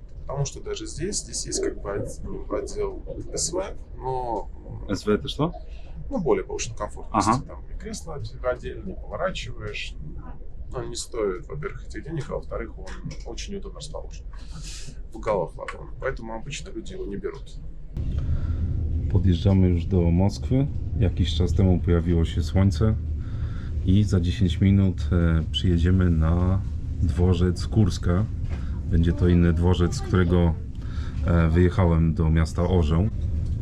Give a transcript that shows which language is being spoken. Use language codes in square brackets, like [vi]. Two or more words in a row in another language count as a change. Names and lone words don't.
[ru] Потому что даже здесь есть как бы отдел СВ, но... СВ это что? Ну, более повышенной комфортности. Там и кресло отдельно, поворачиваешь. Он не стоит, во-первых, этих денег, а во-вторых, он очень удобно расположен. В уголах вагона. Поэтому обычно люди его не берут. [pl] Podjeżdżamy już do Moskwy. Jakiś czas temu pojawiło się słońce i za 10 minut przyjedziemy na dworzec Kurska. Będzie to inny dworzec, z którego wyjechałem do miasta Orzeł.